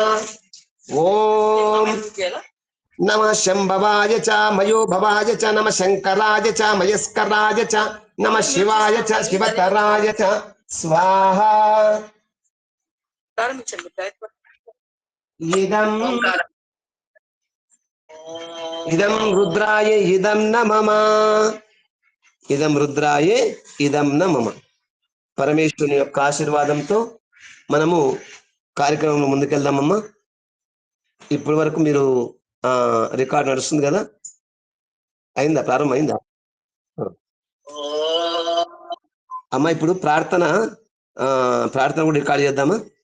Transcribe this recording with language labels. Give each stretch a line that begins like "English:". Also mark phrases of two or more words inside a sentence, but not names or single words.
Sanskrit: ओम नमः शंभवाय च मयोभवाय च नमः शंकराय च मयस्कराय च नमः शिवाय च शिवतराय च स्वाहा. इदं रुद्राय इदं न मम. इदं रुद्राय इदं न मम.
Telugu: పరమేశ్వరుని యొక్క ఆశీర్వాదంతో మనము కార్యక్రమంలో ముందుకెళ్దామమ్మా. ఇప్పటి వరకు మీరు రికార్డ్ నడుస్తుంది కదా. అయిందా? ప్రారంభం అయిందా? అమ్మ ఇప్పుడు ప్రార్థన ప్రార్థన కూడా రికార్డ్ చేద్దామా?